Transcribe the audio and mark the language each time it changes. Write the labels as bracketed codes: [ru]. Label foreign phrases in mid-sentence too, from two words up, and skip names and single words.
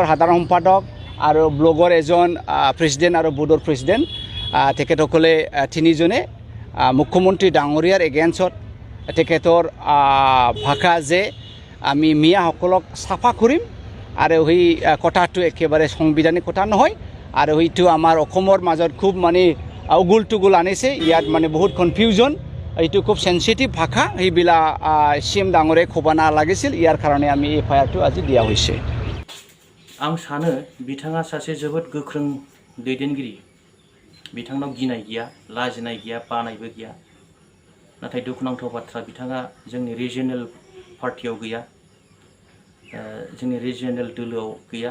[as] সাধাৰণ সম্পাদক আৰু ব্লগৰ এজন প্ৰেছিডেণ্ট আৰু বোৰ্ডৰ প্ৰেছিডেণ্ট, তেখেতসকলে 3জনে মুখ্যমন্ত্ৰী ডাঙৰীয়াৰ এগেইনষ্টত তেখেতৰ ভাষা যে আমি মিয়াসকলক চাফা কৰিম আৰু সেই কথাটো একেবাৰে সংবিধানিক কথা নহয় আৰু সেইটো আমাৰ অসমৰ মাজত খুব মানে উগুল টুগুল আনিছে। ইয়াত মানে বহুত কনফিউজন, এইটো খুব সেনচিটিভ ভাষা, সেইবিলাক CM ডাঙৰে ক'ব নালাগিছিল। ইয়াৰ কাৰণে আমি FIR-টো আজি দিয়া হৈছে। [brx] आं सानो बिथाङा सासे जोबोद गोख्रों दैदेनगिरि। बिथांनाव गिनाय गैया, लाजिनाय गैया, बानायबो गैया। नाथाय दुखुनांथाव बाथ्रा, बिथाङा जोंनि [en] regional party [brx] गैया, जोंनि रिजियनेल दोलोआव गैया।